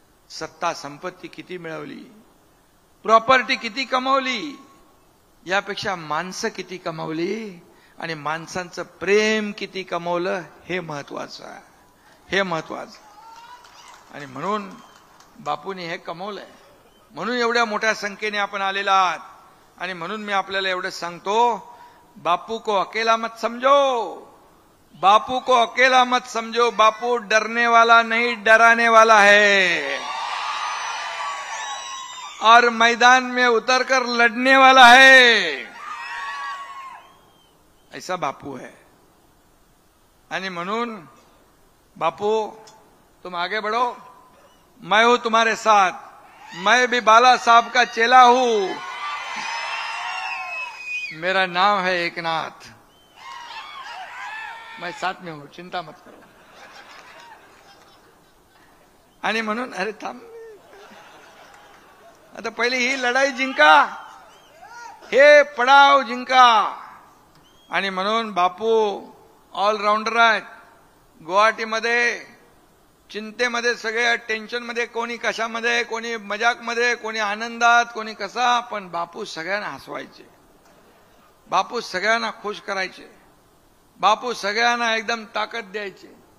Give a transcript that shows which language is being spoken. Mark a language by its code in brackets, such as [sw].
[mr] सत्ता संपत्ती किती मिळवली, प्रॉपर्टी किती कमवली, यापेक्षा माणसं किती कमवली आणि माणसांचं प्रेम किती कमवलं हे महत्वाचं आहे, हे महत्वाचं. आणि म्हणून बापूंनी हे कमवलंय, म्हणून एवढ्या मोठ्या संख्येने आपण आलेला आहात. आणि म्हणून मी आपल्याला एवढंच सांगतो, [hi] बापू को अकेला मत समझो, बापू को अकेला मत समझो. बापू डरने वाला नहीं, डराने वाला है, और मैदान में उतरकर लड़ने वाला है. ऐसा बापू है. [mr] आणि म्हणून [hi] बापू तुम आगे बढ़ो, मैं हूं तुम्हारे साथ, मैं भी बाला साहब का चेला हूं, मेरा नाम है एकनाथ, मैं साथ में हूं, चिंता मत करो. [mr] आणि म्हणून अरे थांब, आता पहिली ही लढाई जिंका, हे पडाव जिंका, आणि म्हणून बापू ऑलराऊंडर आहेत. गुवाहाटीमध्ये चिंतेमध्ये, सगळे टेन्शनमध्ये, कोणी कशामध्ये, कोणी मजाकमध्ये, कोणी आनंदात, कोणी कसा, पण बापू सगळ्यांना हसवायचे, बापू सगळ्यांना खुश करायचे, बापू सगळ्यांना एकदम ताकद द्यायचे.